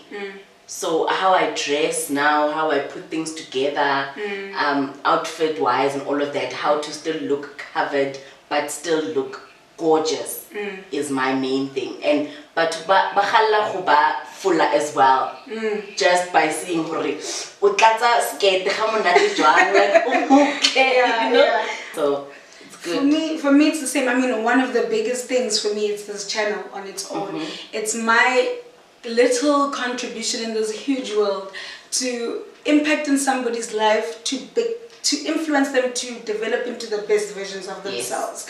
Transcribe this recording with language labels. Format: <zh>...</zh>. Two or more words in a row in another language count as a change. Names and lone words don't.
<en>So how I dress now, how I put things together, outfit wise and all of that, how to still look covered but still look gorgeous is my main thing. And but</en> <st>bakhala go ba</st> <en>fuller as well, just by seeing</en> <st>hore o tlatsa skirt ga monate jwang,</st> <en>like okay, you know. So it's good. For me it's the same. I mean, one of the biggest things for me is this channel on its own. It's my little contribution in this huge world to impact in somebody's life, to influence them to develop into the best versions of themselves.</en>